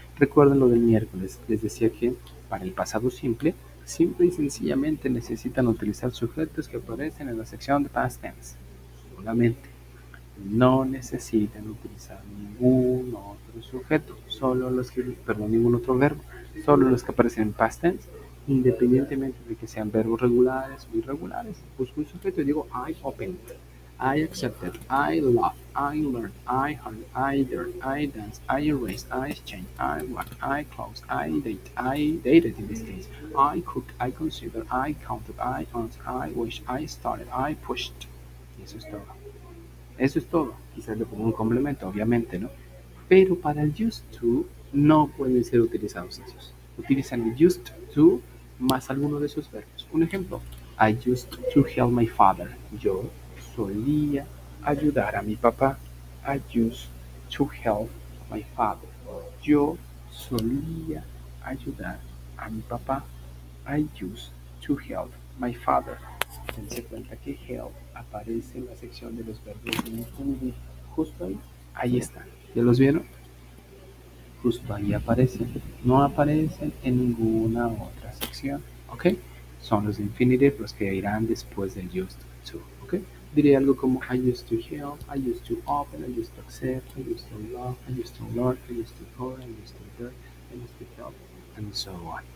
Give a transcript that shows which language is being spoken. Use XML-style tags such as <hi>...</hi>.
<es>Recuerden lo del miércoles, les decía que para el pasado simple, simple y sencillamente necesitan utilizar sujetos que aparecen en la sección de past tense, solamente. No necesitan utilizar ningún otro sujeto, solo los que, perdón, ningún otro verbo, solo los que aparecen en past tense, independientemente de que sean verbos regulares o irregulares. Busco un sujeto y digo</es> <en>I opened, I accepted, I loved, I learned, I heard, I dared, I danced, I erased, I exchanged, I walked, I closed, I dated in this case, I cooked, I considered, I counted, I answered, I wished, I started, I pushed.</en> <es>Y eso es todo. Eso es todo. Quizás le pongo un complemento, obviamente, ¿no? Pero para el used to no pueden ser utilizados esos. Utilizan el used to más alguno de esos verbos. Un ejemplo,</es> <en>I used to help my father.</en> <es>Yo solía ayudar a mi papá.</es> <en>I used to help my father.</en> <es>Yo solía ayudar a mi papá.</es> <en>I used to help my father.</en> <es>Dense cuenta que help aparece en la sección de los verbos de infinitive. Justo ahí. Ahí están. ¿Ya los vieron? Justo ahí aparecen. No aparecen en ninguna otra sección. ¿Ok? Son los de infinitive los que irán después del used to. ¿Ok? Diré algo como</es> <en>I used to help, I used to open, I used to accept, I used to love, I used to learn, I used to call, I used to dare, I used to help, and so on.</en>